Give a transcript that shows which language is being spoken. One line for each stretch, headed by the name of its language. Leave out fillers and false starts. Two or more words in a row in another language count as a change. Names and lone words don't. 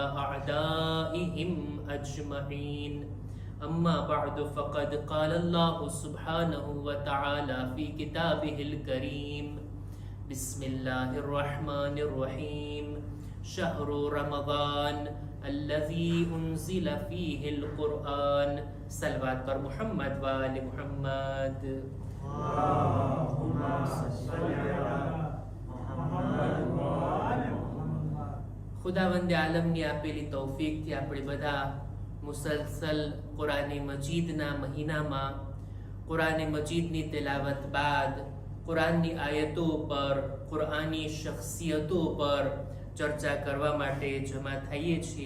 Arabic: أعدائهم أجمعين أما بعد فقد قال الله سبحانه وتعالى في كتابه الكريم بسم الله الرحمن الرحيم شهر رمضان الذي أنزل فيه القرآن صلوات پر محمد وآل محمد اللهم صل على محمد وآل محمد.
Gujarati: ખુદાવંદે આલમની આપેલી તૌફીકથી આપણે બધા મુસલસલ કુરાને મજીદના મહિનામાં કુરાને મજીદની તિલાવત બાદ કુરાનની આયતો પર કુરાની શખ્સિયતો પર ચર્ચા કરવા માટે જમા થઈએ છીએ.